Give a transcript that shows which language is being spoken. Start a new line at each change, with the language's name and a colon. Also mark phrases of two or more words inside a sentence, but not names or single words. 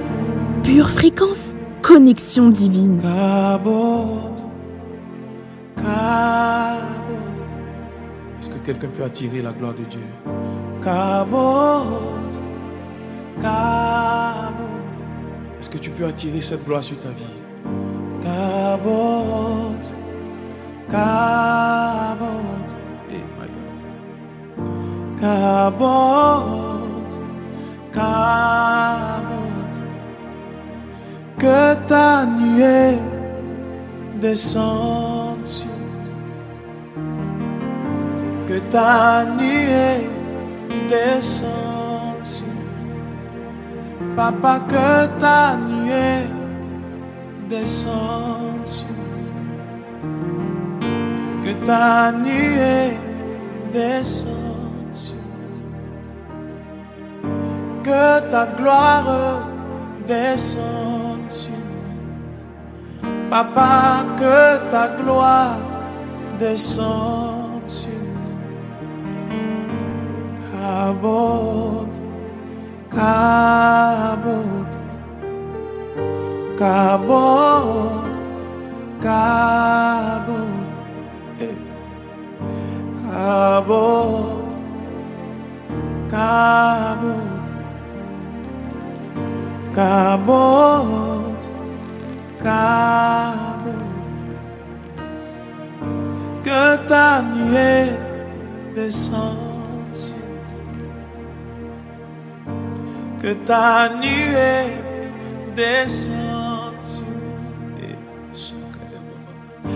French: Pure fréquence, connexion divine. Kabod, Kabod. Est-ce que quelqu'un peut attirer la gloire de Dieu? Kabod, Kabod. Est-ce que tu peux attirer cette gloire sur ta vie? Kabod, Kabod.
English: Hey, my God. Kabod, Kabod.
French: Que ta nuée descende sur nous. Que ta nuée descende sur nous. Papa, que ta nuée descende sur nous. Que ta nuée descende sur nous. Que ta gloire descende sur nous. Papa, que ta gloire descende sur nous. Kabod, Kabod, Kabod, Kabod, hey. Kabod, Kabod, Kabod, Kabod. Que ta nuée descende sur nous. Que ta nuée descende sur nous.